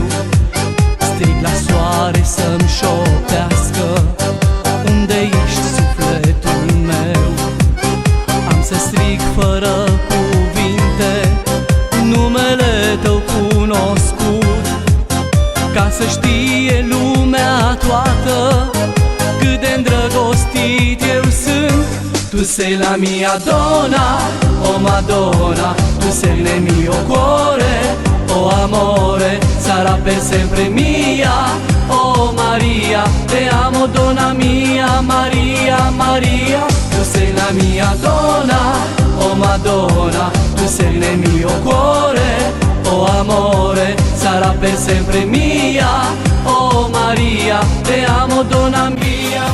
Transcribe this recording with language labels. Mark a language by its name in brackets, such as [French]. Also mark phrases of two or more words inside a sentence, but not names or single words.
[Romanian] Strig la soare să-mi șoptească, unde ești sufletul meu. Am să strig fără cuvinte, numele tău cunoscut, ca să știe lumea toată cât de îndrăgostit eu sunt. [Italian] Tu sei la mia donna, oh Madonna, tu sei nel mio cuore, oh amore, sarà per sempre mia, oh Maria, te amo donna mia, Maria, Maria, tu sei la mia donna, oh Madonna, tu sei nel mio cuore, oh amore, sarà per sempre mia, oh Maria, te amo donna mia.